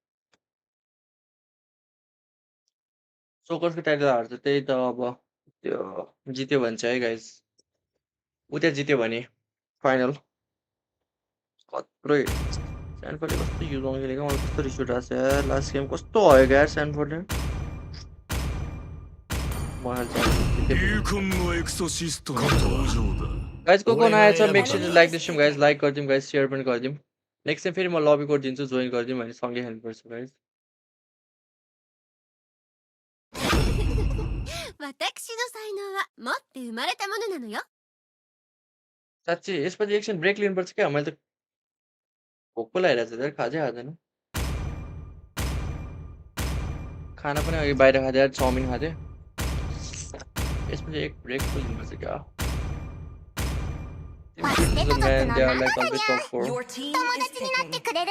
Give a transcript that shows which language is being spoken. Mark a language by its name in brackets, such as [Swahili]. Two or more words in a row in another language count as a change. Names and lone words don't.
[Nepali] चोकर्सको टाइटल हार्छ त्यही त अब त्यो जित्यो भने चाहिँ है गाइस उता जित्यो भने फाइनल कत्रो स्यानफोर्डले कस्तो युज खेलेको मलाई कस्तो रिस उठाएको छ यार [English] last game [Nepali] कस्तो भयो यार स्यानफोर्डले गाइस को नआएछ [English] make sure to like this stream [Nepali] गाइस लाइक गरिदिउँ गाइस शेयर पनि गरिदिउँ [English] next time [Nepali] फेरि म [English] lobby code [Nepali] दिन्छु जोइन गरिदिउँ भने सँगै खेल्नुपर्छ गाइस [Japanese] 私の才能は持って生まれたものなのよ [Nepali] साँच्ची यसपछि एकछिन ब्रेक लिनुपर्छ क्या मैले त भोक पो लागिरहेको छ यार खाजै खाँदैन खाना पनि अघि बाहिर खाँदै चाउमिन खाँदै यसपछि एक ब्रेक पो लिनुपर्छ क्या [English] Your team is picking.